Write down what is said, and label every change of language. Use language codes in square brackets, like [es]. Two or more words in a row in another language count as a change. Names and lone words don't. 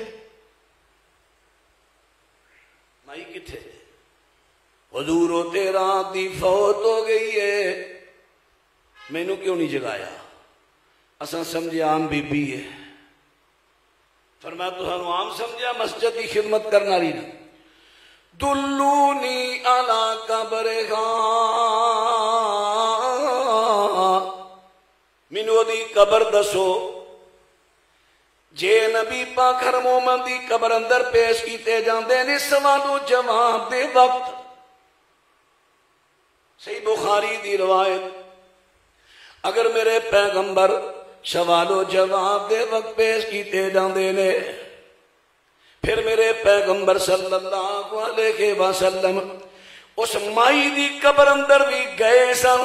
[pa] مائی کتھے جے؟ حضور او تیرا دی فوت ہو گئی ہے، مینوں کیوں نہیں جگایا؟ اساں سمجھے عام بی بی ہے۔ فرمایا تسانوں عام سمجھا مسجد کی خدمت کرنا رہی نا۔ [ar] دلونی علی قبرہا، [pa] مینوں دی قبر دسو۔ جے نبی پاک ہر مومن دی قبر اندر پیش کیتے جاندے نے سوال و جواب دے وقت، صحیح بخاری دی روایت، اگر میرے پیغمبر سوال و جواب دے وقت پیش کیتے جاندے نے، پھر میرے پیغمبر [ar] صلی اللہ علیہ وسلم [pa] اس مائی دی قبر اندر بھی گئے سن۔